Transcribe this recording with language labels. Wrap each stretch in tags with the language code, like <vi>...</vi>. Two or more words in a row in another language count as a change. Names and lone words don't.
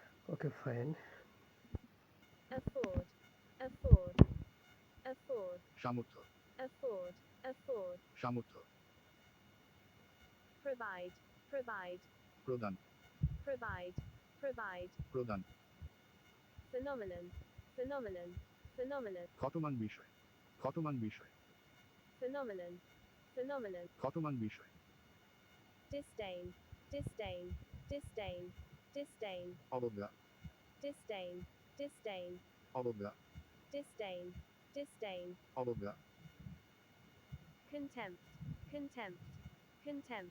<en>Okay, fine. afford, afford, afford,</en> <bn>সামর্থ্য</bn> <en>afford, afford,</en> <bn>সামর্থ্য</bn> <en>provide, provide,</en> <bn>প্রদান</bn> <en>provide, provide,</en> <bn>প্রদান</bn> <en>phenomenon, phenomenon, phenomenon,</en> <bn>ক্ষতমান বিষয় ক্ষতমান বিষয়</bn> <en>phenomenon, phenomenon,</en> <bn>ক্ষতমান বিষয়</bn> <en>disdain, disdain, disdain, disdain,</en> <bn>অবজ্ঞা</bn> <en>disdain, disdain,</en> <bn>অবজ্ঞা</bn> <en>disdain, disdain,</en> <bn>অবজ্ঞা</bn> <en>contempt, contempt, contempt,</en>